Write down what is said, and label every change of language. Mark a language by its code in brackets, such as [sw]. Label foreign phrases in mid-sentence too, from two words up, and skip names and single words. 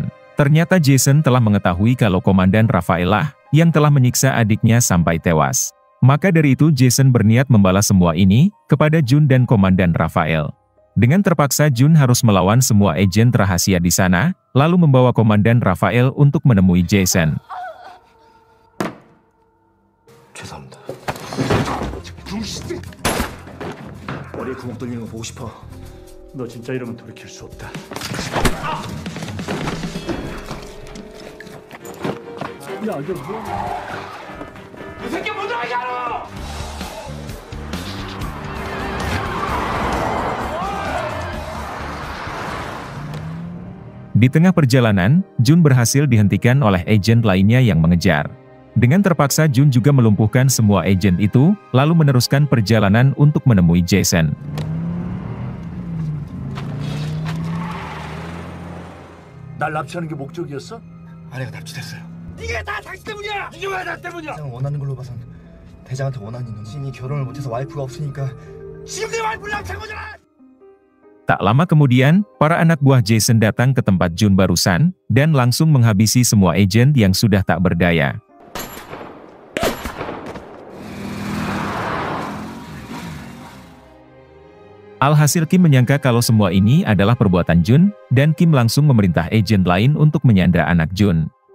[id] Ternyata Jason telah mengetahui kalau Komandan Rafael lah, yang telah menyiksa adiknya sampai tewas. Maka dari itu Jason berniat membalas semua ini, kepada Jun dan Komandan Rafael. Dengan terpaksa Jun harus melawan semua agen rahasia di sana, lalu membawa Komandan Rafael untuk menemui Jason. [ko] 죄송합니다. 머리에 구멍 뚫리는 거 보고 싶어. 너 진짜 이러면 돌이킬 수 없다. 야, 이거 뭐야? 이 새끼 못 들어가잖아! [id] Di tengah perjalanan, Jun berhasil dihentikan oleh agen lainnya yang mengejar. Dengan terpaksa Jun juga melumpuhkan semua agen itu, lalu meneruskan perjalanan untuk menemui Jason. [ko] 날 납치하는 게 목적이었어? 아내가 납치됐어요. 이게 다 당신 때문이야! 이게 왜 나 때문이야! 대장을 원하는 걸로 봐선 대장한테 원한이 있는 신이 결혼을 못해서 와이프가 없으니까 지금 내 와이프를 납치한 거잖아! [id] Tak lama kemudian, para anak buah Jason datang ke tempat Jun barusan, dan langsung menghabisi semua agen yang sudah tak berdaya. Alhasil Kim menyangka kalau semua ini adalah perbuatan Jun, dan Kim langsung memerintah agen lain untuk menyandra anak Jun.